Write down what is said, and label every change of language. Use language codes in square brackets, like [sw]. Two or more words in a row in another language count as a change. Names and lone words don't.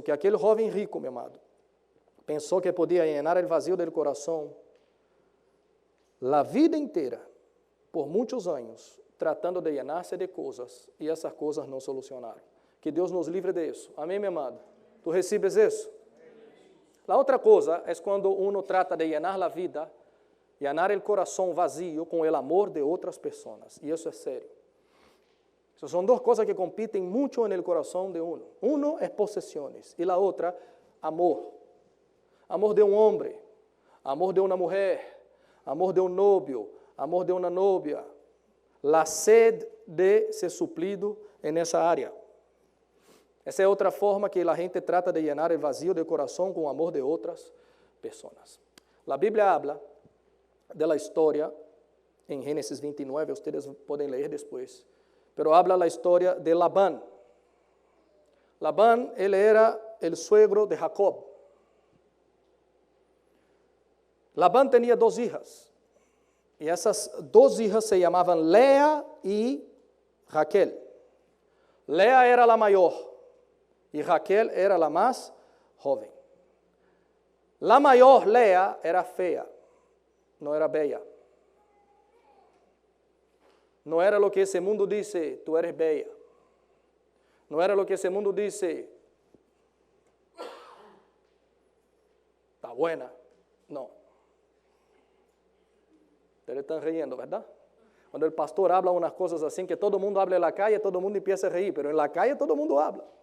[pt] Que aquele jovem rico, meu amado, pensou que podia llenar o vazio do coração a vida inteira, por muitos anos, tratando de llenar-se de coisas, e essas coisas não solucionaram. Que Deus nos livre disso. Amém, meu amado? Tu recebes isso? A outra coisa é quando uno trata de llenar a vida, llenar o coração vazio com o amor de outras pessoas. E isso é sério. Essas são duas coisas que competem muito no coração de uno. Uno é possessões e a outra, amor. Amor de homem, amor de uma mulher, amor de novio, amor de uma novia. [es] La sed de ser suplido nessa área. [pt] Essa é outra forma que a gente trata de llenar o vazio do coração com o amor de outras pessoas. A Bíblia habla da história, em Gênesis 29, vocês podem ler depois, [es] pero habla [pt] a história de Labán. Labán, ele era o suegro de Jacob. Labán tinha duas hijas, e essas duas hijas se chamavam Lea e Raquel. Lea era a maior, e Raquel era a mais jovem. La maior, Lea, era feia, não era bella. Não era o que esse mundo diz, [es] tu eres bella. No era lo que ese mundo dice, está buena. No. Ustedes están riendo, ¿verdad? Cuando el pastor habla unas cosas así, que todo el mundo habla en la calle, todo el mundo empieza a reír, pero en la calle todo el mundo habla.